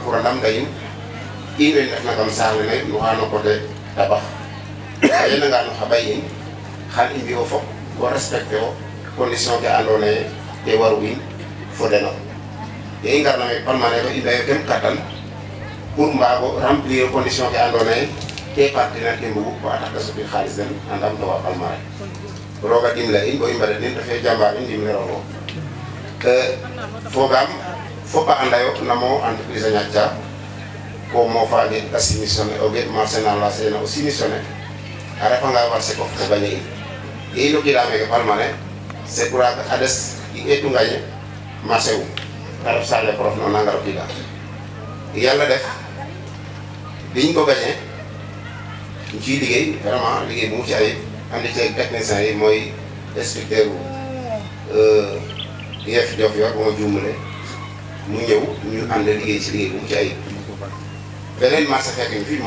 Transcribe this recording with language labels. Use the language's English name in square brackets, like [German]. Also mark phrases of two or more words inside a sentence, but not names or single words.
[Serer] pour a ndamta in we ndefna kam saax lene no xa no coté tabax a yenanga no xa ɓay in xan i mbi'o fop bo respecté o condition ke andoona yee te waru in fo deno ye i ngarna me Palmarin ko i mbi'ayo kem kattan pour mbaago [French] remplir condition [Serer] ke andoona yee te partenaire ke mbugu bo a tax da soɓi xaalis den a ndamta wa Palmarin roga dimle in bo i mbaɗa den refe jambar in ndimle rogo fogaam fop a anda yo namo entreprise a ñaaƴ ko mofaje kasi missionné o get marché na la sena [French] aussi missionné [Serer] a refa nga marché ko ko gagné e no kila me Palmarin [French] c'est pour [Serer] ades e tu gagné marché wu taraf sale prof no nangaro kila [Wolof] yalla def biñ ko gagné ci liggéey vraiment liggéey bu mu ci ay andi ci technicien yi mooy inspecteur IEF Diofior bu ma juumale mu ñëw ñu ànd liggéey ci liggéey bu mu ci ay beneen marché fekk ñu fii mooy